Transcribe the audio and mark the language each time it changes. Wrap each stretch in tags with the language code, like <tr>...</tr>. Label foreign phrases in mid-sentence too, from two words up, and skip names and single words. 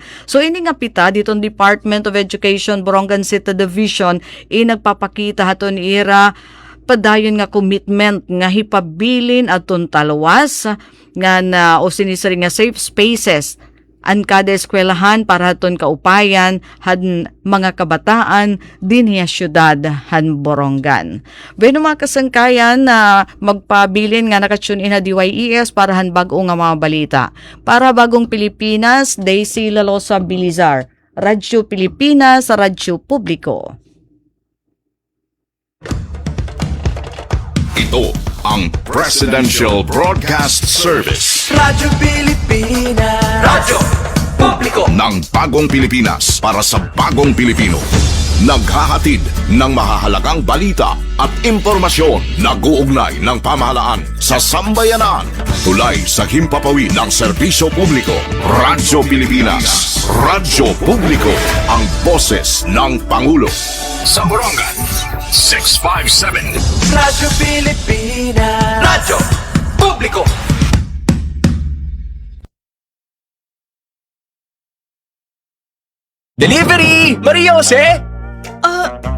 <war>So ini nga pitad iton Department of Education Borongan City Division nagpapakita haton ira padayon nga commitment nga hipabilin aton talwas nga o sinisari nga</war> <en>safe spaces</en> <war>an kada eskwelahan para haton kaupayan han mga kabataan dinhiya syudad han Borongan. Bueno mga kasangkayan na magpabilin nga nakatune in na DYES para han bag-o nga mga balita. Para Bagong Pilipinas, Daisy Lalosa Bilizar, Radyo Pilipinas, Radyo Publiko.</war> <tl>Ito ang Presidential Broadcast Service. Radyo Pilipinas. Radyo Publiko. Ng Bagong Pilipinas para sa Bagong Pilipino. Naghahatid ng mahahalagang balita at impormasyon na guugnay ng pamahalaan sa sambayanan. Tulay sa himpapawid ng serbisyo publiko. Radyo Pilipinas. Radyo Publiko. Ang boses ng Pangulo. Sa Borongan, 657. Radyo Pilipinas. Radyo Publiko. Delivery! Mariose!</tl>